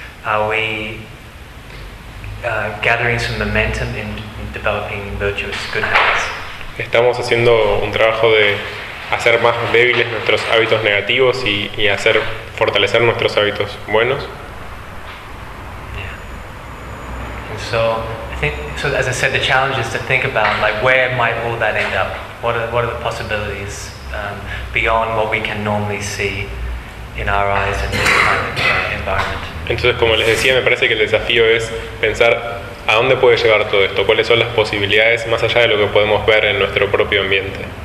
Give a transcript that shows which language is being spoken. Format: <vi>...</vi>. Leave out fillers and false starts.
<en>Are we gathering some momentum in developing virtuous good habits?</en> <es>Estamos haciendo un trabajo de hacer más débiles nuestros hábitos negativos y hacer fortalecer nuestros hábitos buenos.</es> <en>Yeah. And so, I think, so as I said, the challenge is to think about like where might all that end up. What are the possibilities beyond what we can normally see in our eyes and this kind of environment.</en> <es>Entonces, como les decía, me parece que el desafío es pensar a dónde puede llegar todo esto, cuáles son las posibilidades más allá de lo que podemos ver en nuestro propio ambiente.</es>